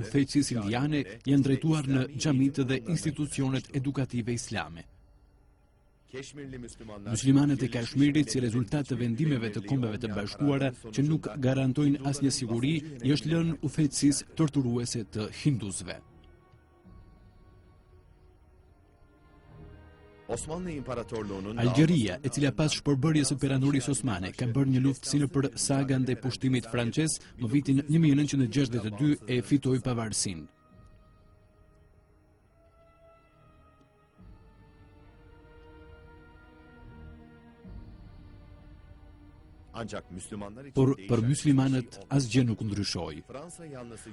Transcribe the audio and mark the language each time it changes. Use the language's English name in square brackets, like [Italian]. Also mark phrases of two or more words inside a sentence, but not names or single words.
[Albanian] udhëheqësisë indiane janë drejtuar në xhamitë dhe institucionet edukative islame. [Turkish] Keşmirli Müslümanlar [Albanian] Muslimanët e Kashmirit, si rezultat të vendimeve të Kombeve të Bashkuara, që nuk garantojnë asnjë siguri, i është lënë udhëheqësisë torturuese të hinduzëve. [Turkish] Osmanlı İmparatorluğu'nun [Albanian] Algjeria, e cila pas shpërbërjes së perandorisë osmane, ka bërë një luftë si nëpër sagan dhe pushtimit francez, në vitin 1962 e fitoi pavarësinë. [Turkish] ancak Müslümanlar için [Albanian] Por [Turkish] değişen [Albanian] për [Turkish] hiçbir [Albanian] muslimanët [Turkish] şey olmadı. [Albanian] asgjë nuk ndryshoi. [Turkish] Fransa yanlısı